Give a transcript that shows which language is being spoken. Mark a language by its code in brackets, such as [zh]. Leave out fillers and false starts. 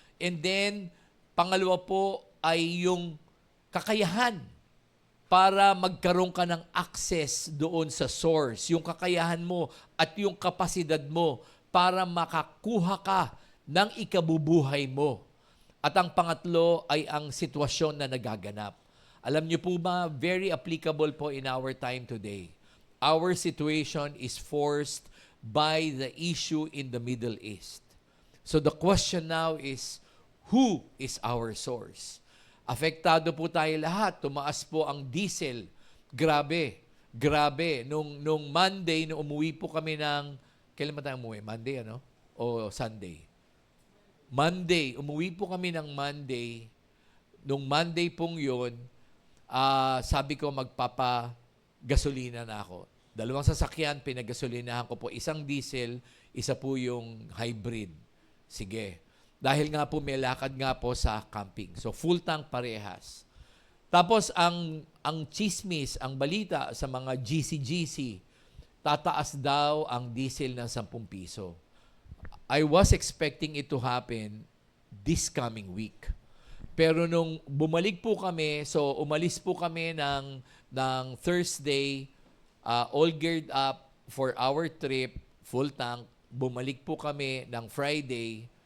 [en] And then, [tl] pangalawa po ay yung kakayahan para magkaroon ka ng access doon sa source. Yung kakayahan mo at yung kapasidad mo para makakuha ka ng ikabubuhay mo. At ang pangatlo ay ang sitwasyon na nagaganap. Alam niyo po ba, [en] very applicable po in our time today. Our situation is forced by the issue in the Middle East. So the question now is, who is our source? [tl] Apektado po tayo lahat. Tumaas po ang diesel. Grabe. Nung Monday, nung umuwi po kami ng, kailan ba tayo umuwi? Monday, ano? O Sunday? Monday. Umuwi po kami ng Monday. Nung Monday pong yun, sabi ko magpapagasolina na ako. 2 sasakyan, pinagasolinahan ko po. Isang diesel, isa po yung hybrid. Sige. Dahil nga po may lakad nga po sa camping. So full tank parehas. Tapos ang chismis, ang balita sa mga GC, tataas daw ang diesel ng 10 piso. [en] I was expecting it to happen this coming week. [tl] Pero nung bumalik po kami, so umalis po kami ng Thursday, [en] all geared up for our trip, full tank. [tl] Bumalik po kami ng Friday.